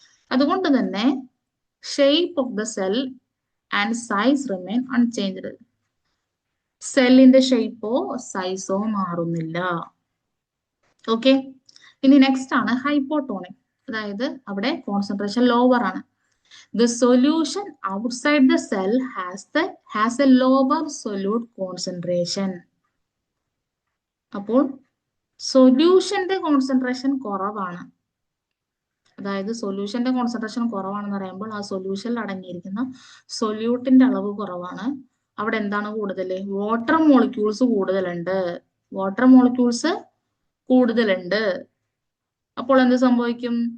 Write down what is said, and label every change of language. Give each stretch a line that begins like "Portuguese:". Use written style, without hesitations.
Malayalam: അതുകൊണ്ട് തന്നെ
English: Shape of the cell and size remain unchanged.
Malayalam: സെല്ലിന്റെ ഷേപ്പോ സൈസോ മാറുന്നില്ല. ഓക്കെ. ഇനി നെക്സ്റ്റ് ആണ് ഹൈപ്പോട്ടോണിക്, അതായത് അവിടെ കോൺസെൻട്രേഷൻ ലോവർ ആണ്.
English: The solution outside the cell has a lower solute concentration.
Malayalam: അപ്പോൾ സൊല്യൂഷന്റെ കോൺസെൻട്രേഷൻ കുറവാണ്. അതായത് സൊല്യൂഷന്റെ കോൺസെൻട്രേഷൻ കുറവാണെന്ന് പറയുമ്പോൾ ആ സൊല്യൂഷനിൽ അടങ്ങിയിരിക്കുന്ന സൊല്യൂട്ടിന്റെ അളവ് കുറവാണ്. അവിടെ എന്താണ് കൂടുതൽ? വാട്ടർ മോളിക്യൂൾസ് കൂടുതലുണ്ട്. വാട്ടർ മോളിക്യൂൾസ് കൂടുതലുണ്ട്. അപ്പോൾ എന്ത് സംഭവിക്കും?